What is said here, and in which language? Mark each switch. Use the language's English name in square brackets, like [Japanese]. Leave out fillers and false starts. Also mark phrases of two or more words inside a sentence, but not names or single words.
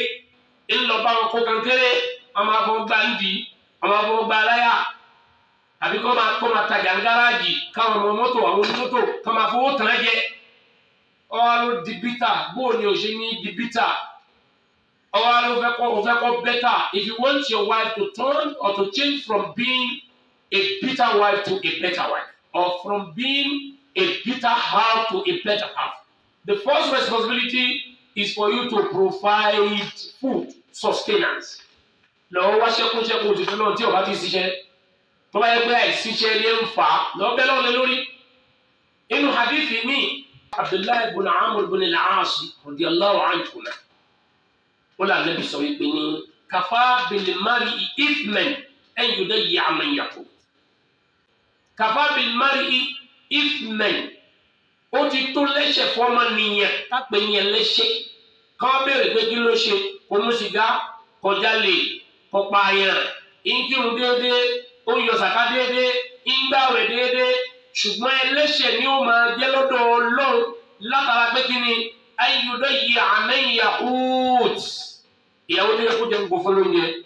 [Yoruba] ńlọ bá wọn kó kan kéré wọn máa fọ gbá ń di wọn máa fọ gbá láyà àbí kọ́ máa tajà ń gáràjì káwọn ọmọ mọ́tò àwọn onímọ́tò kọ́ máa fowó tàn án jẹ ọwọ́ ló di bitter bóò ni ò ṣe ní di bitter ọwọ́ ló fẹ́ kọ́ better. [English] If you want your wife to turn or to change from being a bitter wife to a better wife, or from being a bitter half to a better half, the first responsibility is for you to provide food sustenance. [Yoruba] Lọ́wọ́ wá ṣẹ́kúnṣẹ́kún òṣìṣẹ́ náà tí o bá ti ṣiṣẹ́ tó bá yẹ pé àìsíṣẹ́ lè ń fà á lọ́ọ́ bẹ́ẹ̀ lọ́ọ́ lé lórí. Inú hadithi mi Abdullahi ibn Amr ibn al-As [Arabic] رضي الله عنهما [Yoruba] wọ́n là Nabi sọ wípé ní [Arabic] كفى بالمرء إثما أن يضيع من يقوت. كفى بالمرء إثما [Yoruba] ó ti tó lẹ́ṣẹ̀ fọ́mọ nìyẹn kápẹ́ yẹn lẹ́ṣẹ̀ káwọn béèrè pé kí ló ṣe kò mú sìgá kọjá lè kọpa yẹn ìkírun déédéé ó yọ sàká déédéé ìgbàwẹ̀ déédéé ṣùgbọ́n ẹlẹ́ṣẹ̀ ni ó máa jẹ́ lọ́dọ̀ Ọlọ́run látara pé kí ni ayọ̀dọ̀ yìí àmẹ́yà oot ìyàwó tó yẹ kó jẹ́ gbogbo fún lóúnjẹ